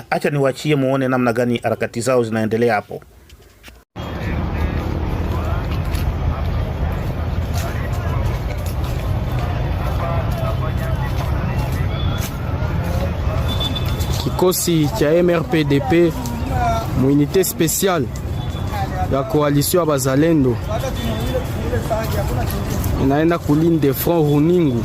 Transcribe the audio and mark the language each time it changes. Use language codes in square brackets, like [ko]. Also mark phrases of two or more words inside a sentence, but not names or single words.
[sw] Acha niwaachie muone namna gani harakati zao zinaendelea hapo. Kikosi cha MRPDP [fr] unité spéciale [sw] ya coalition ya bazalendo inaenda kuline [fr] de front [sw] Runingu.